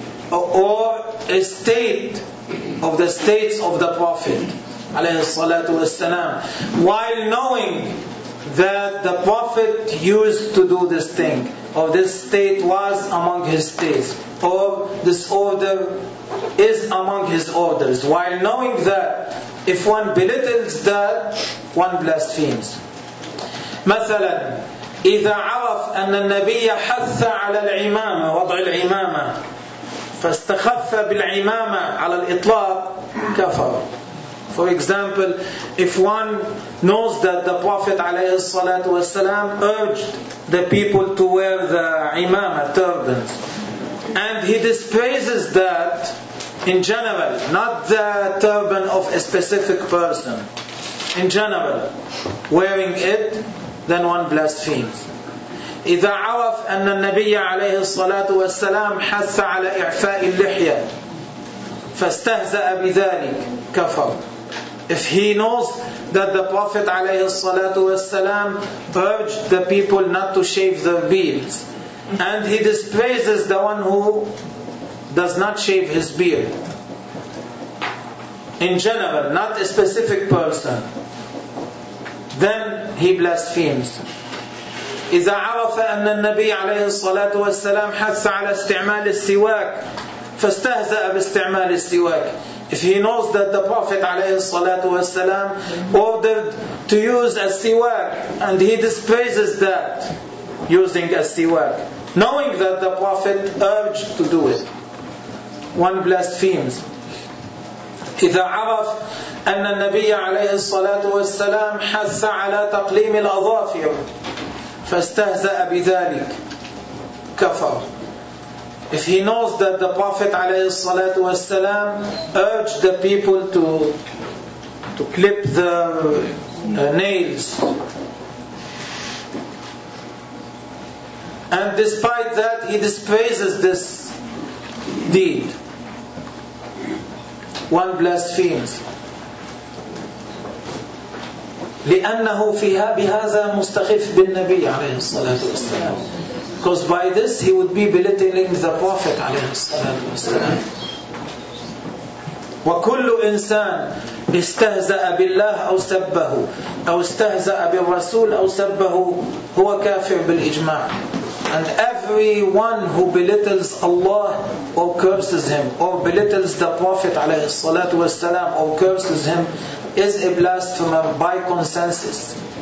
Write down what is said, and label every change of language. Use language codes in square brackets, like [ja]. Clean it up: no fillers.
[en] or a state of the states of the Prophet [ar] عليه الصلاة والسلام, [en] while knowing that the Prophet used to do this thing, or this state was among his states, or this order is among his orders, while knowing that, if one belittles that, one blasphemes. [ar] مثلا إذا عرف أن النبي حث على العمامة وضع العمامة فاستخف بالعمامة على الإطلاق كفر. [en] For example, if one knows that the Prophet ﷺ urged the people to wear the imama, turban, and he despises that in general, not the turban of a specific person, in general, wearing it, then one blasphemes. [ar] إذا عرف أن النبي عليه الصلاة والسلام حث على إعفاء اللحية فاستهزأ بذلك كفر. [en] If he knows that the Prophet [ar] عليه الصلاة والسلام [en] urged the people not to shave their beards, and he despises the one who does not shave his beard, in general, not a specific person, then he blasphemes. [ar] إذا عرف أن النبي عليه الصلاة والسلام حث على استعمال السواك فاستهزأ باستعمال السواك. [en] If he knows that the Prophet والسلام, ordered to use a siwak, and he despises that, using a siwak, knowing that the Prophet urged to do it, one blasphemes. [ar] إذا عرف أن النبي عليه الصلاة والسلام حث على تقليم الأظافر فاستهزأ بذلك كفر. [en] If he knows that the Prophet [ar] عليه الصلاة والسلام [en] urged the people to clip their nails, and despite that he despises this deed, one blasphemes. [ar] لأنه فيها بهذا مستخف بالنبي عليه الصلاة والسلام. [en] Because by this he would be belittling the Prophet [ar] عليه الصلاة والسلام. وكل إنسان استهزأ بالله أو سبه أو استهزأ بالرسول أو سبه هو كافر بالإجماع. [en] And everyone who belittles Allah or curses him or belittles the Prophet [ar] عليه الصلاة والسلام [en] or curses him is a blasphemer by consensus.